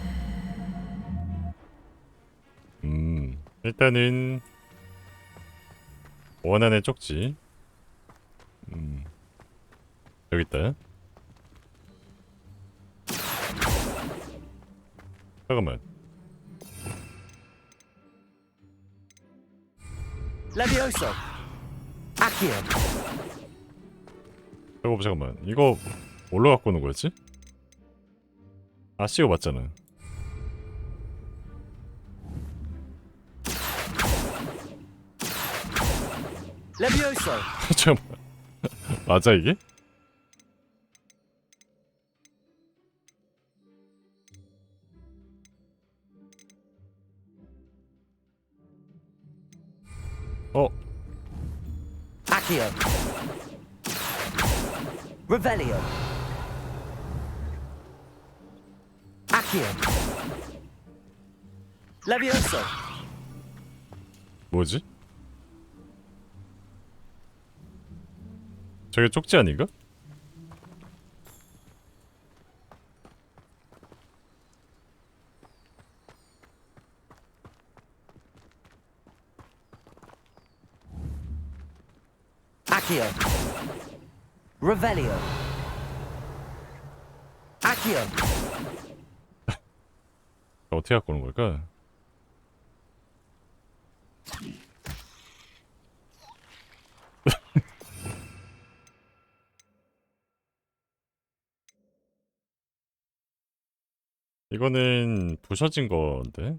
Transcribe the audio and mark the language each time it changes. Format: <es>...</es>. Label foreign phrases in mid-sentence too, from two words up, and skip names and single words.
<ko>일단은 원안의 쪽지. 여기 있다. 잠깐만. Levioso. Accio. 잠깐만. 이거 뭘로 갖고 오는 거였지? 아씨가 맞잖아. Levioso. 잠깐만. 맞아 이게? Accio. Revelio. Accio. Levioso. 뭐지? 저게 쪽지 아닌가? Accio. Revelio. Accio. 어떻게 갖고 오는 걸까? 이거는 부셔진 건데?</ko>